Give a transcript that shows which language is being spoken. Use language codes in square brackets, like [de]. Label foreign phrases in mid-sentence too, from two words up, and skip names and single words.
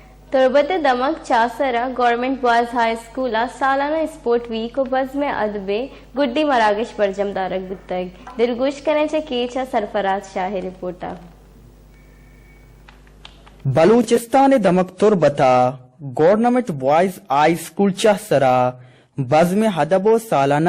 [bal] تربت دمک چاسرا گورنمنٹ بوائز ہائی اسکول سالانہ [en] sport week [bal] و بزم ادب گڈی مراگش برجم دارک بتگ دلگوش کرنے کیچا سرفراز شاہ رپورٹا بلوچستان دمک تربتا گورنمنٹ بوائز ہائی اسکول چاسرا بزم ادب و سالانہ